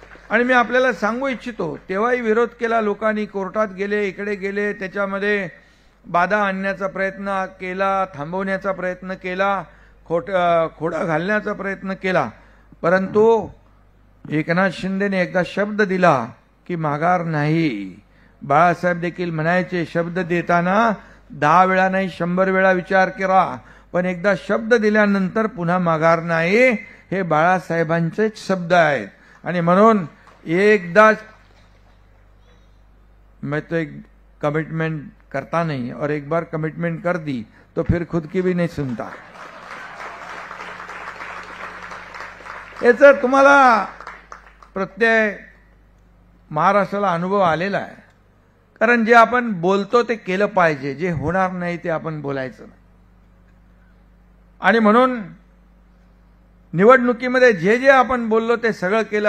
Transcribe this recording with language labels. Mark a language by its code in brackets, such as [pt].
[mr] आणि मी आपल्याला सांगू इच्छितो, तेव्हाही विरोध केला लोकांनी, कोर्टात गेले, इकडे गेले, त्याच्यामध्ये बाधा आणण्याचा प्रयत्न केला, थांबवण्याचा प्रयत्न केला, खोडा घालण्याचा प्रयत्न केला, परंतु एकनाथ शिंदेने एकदा शब्द दिला की माघार नाही. बाळासाहेब देखील म्हणायचे, शब्द देताना 10 वेळा नाही 100 वेळा विचार करा, पण एकदा शब्द दिल्यानंतर पुन्हा माघार नाही. हे बाळासाहेबांचेच शब्द आहेत. आणि म्हणून एकदा [hi] मैं तो एक कमिटमेंट करता नहीं और एक बार कमिटमेंट कर दी तो फिर खुद की भी नहीं सुनता. [mr] याचा तुम्हाला प्रत्यय महाराष्ट्राला अनुभव आलेला आहे. कारण जे आपण बोलतो ते केलं पाहिजे, जे होणार नाही ते आपण बोलायचं नाही. आणि म्हणून निवडणुकीमध्ये जे जे आपण बोललो ते सगळं केलं.